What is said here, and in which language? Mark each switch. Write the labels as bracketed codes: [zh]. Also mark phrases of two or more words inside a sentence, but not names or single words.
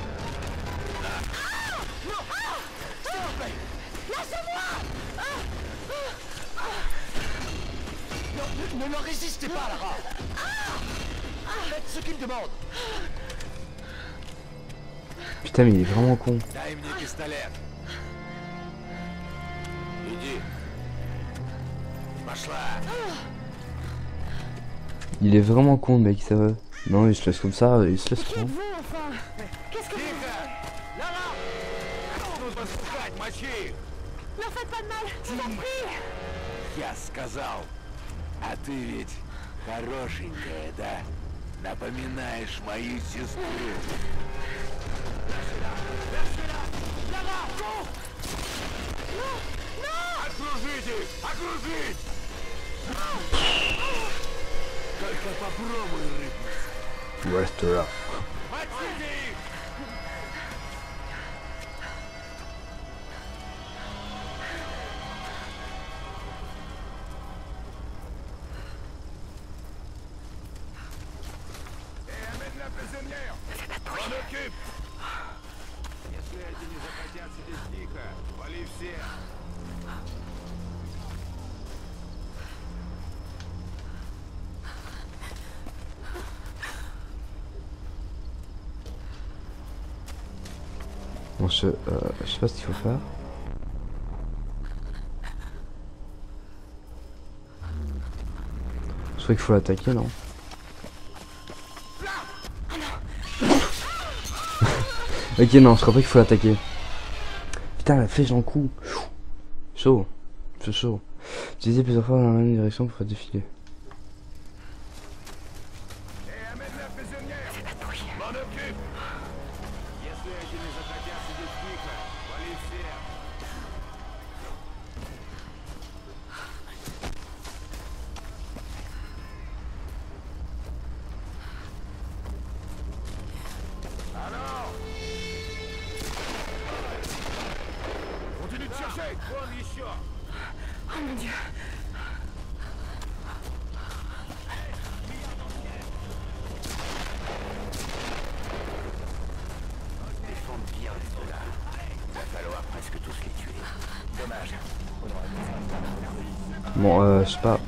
[fr] S'il vous plaît. Lâchez-moi! Non, ne leur résistez pas, Lara. Faites ce qu'ils demandent. Putain, mais il est vraiment con. [ru] Дай мне пистолет. Иди. Пошла. [fr] Il est vraiment con, le mec, ça va. Non, il se laisse comme ça, il se laisse Qui prendre. êtes-vous, enfin? Qu'est-ce que vous... [ru] Тихо! Лара! Нужно спускать, мочи их! [fr] Ne faites pas de mal, je vous en prie! [ru] Я сказал, а ты ведь хорошенькая, да? Напоминаешь мою сестру. Окружить их! Окружить! Только попробуй рыпнуться. [fr] Reste là. [ru] Мочите их! [fr] Amène la prisonnière! On occupe! [ru] Если эти не захотят сидеть тихо, вали всех! [fr] Bon, je sais pas ce qu'il faut faire. Je crois qu'il faut l'attaquer, non? Ok, non, je crois pas qu'il faut l'attaquer. Putain, la flèche dans le cou. Chaud. C'est chaud. Utilisez plusieurs fois dans la même direction pour faire défiler. Amène la prisonnière! M'en occupe! [ru] Если эти не захотят сидеть тихо, вали всех! [fr] Alors! Continue de chercher! [ru] Вон еще! [fr] Oh mon Dieu! Défendre bien de là. Il va falloir presque tous les tuer. Dommage. Bon, je sais pas.